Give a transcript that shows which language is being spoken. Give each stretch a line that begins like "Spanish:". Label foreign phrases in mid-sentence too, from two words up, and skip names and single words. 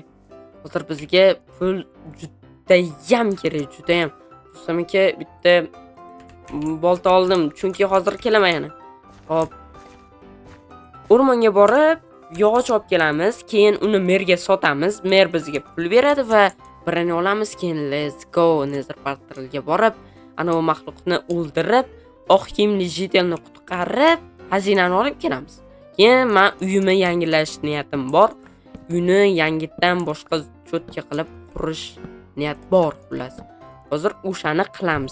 Uzbek: Hozir bizga pul juda ham kerak, juda ham. Rustam aka, bitta bolta oldim, chunki hozir kelaman yana. Hop. O'rmonga borib, yog'och olib kelamiz, keyin uni merga sotamiz. Mer bizga pul beradi va birini olamiz, keyin
English: let's go
Uzbek: Nether portalga borib, ana u maxluqni o'ldirib, oq kiyimli jetelni qutqarib, xazinani olib kelamiz. Keyin men uyimni yangilash niyatim bor. Uyni yangitdan boshqa cho'tka qilib qurish niyat bor, xullas. Hozir o'shani qilamiz.